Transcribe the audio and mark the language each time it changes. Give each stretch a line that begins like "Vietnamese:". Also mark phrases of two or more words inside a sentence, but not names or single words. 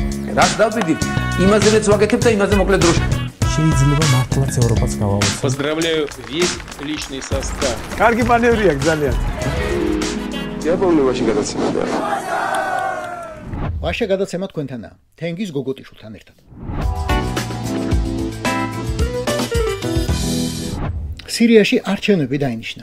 Georgian: რაც დავდივით, იმაზეც ვაკეთებ და იმაზე მოკლედ დროში. შეიძლება მართლაც ევროპაც გავავოცოთ.
Russian: Поздравляю весь личный состав.
Georgian: კარგი მანევრი აქვს ძალიან. იაპონიაში გადაცემაა. ვაშა გადაცემა თქვენთანაა. თენგიზ გოგოტიშვილთან ერთად. სირიაში არჩევნები დაინიშნა.